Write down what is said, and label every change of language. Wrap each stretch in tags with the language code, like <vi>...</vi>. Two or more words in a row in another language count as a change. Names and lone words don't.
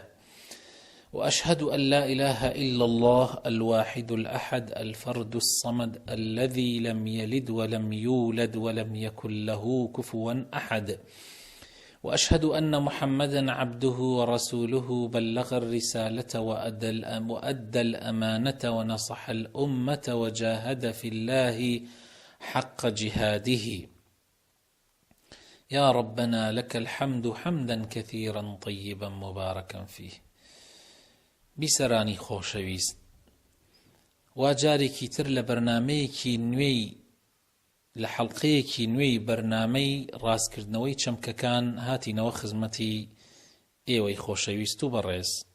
<ar>وأشهد أن لا إله إلا الله الواحد الأحد الفرد الصمد الذي لم يلد ولم يولد ولم يكن له كفوا أحد، وأشهد أن محمدا عبده ورسوله بلغ الرسالة وأدى الأمانة ونصح الأمة وجاهد في الله حق جهاده. يا ربنا لك الحمد حمدا كثيرا طيبا مباركا فيه.</ar> <ckb>بیسەرانی خۆشەویست، وا جارێکی تر لە بەرنامەیەکی نوێی لە حەڵقەیەکی نوێی بەرنامەی ڕاستکردنەوەی چەمکەکان هاتینەوە خزمەتی ئێوەی خۆشەویست و بەڕێز.</ckb>